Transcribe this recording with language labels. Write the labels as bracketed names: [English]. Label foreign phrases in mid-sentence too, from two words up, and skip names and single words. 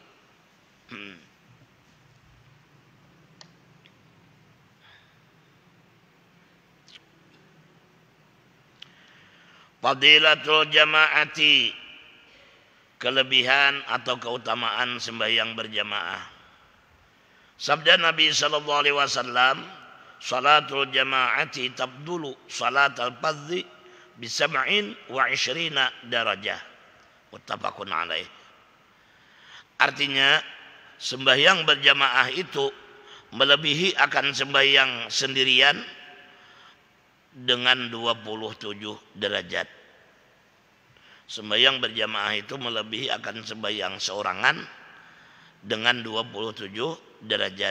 [Arabic] فضيلة الجماعة, [Malay] kelebihan atau keutamaan sembahyang berjamaah. Sabda Nabi [Arabic] صلى الله عليه وسلم، صلاة الجماعة تفضل صلاة الفرد ب 27 درجة. متفق عليه. [Malay] Artinya sembahyang berjamaah itu melebihi akan sembahyang sendirian dengan 27 derajat. Sembahyang berjamaah itu melebihi akan sembahyang seorangan dengan 27 derajat.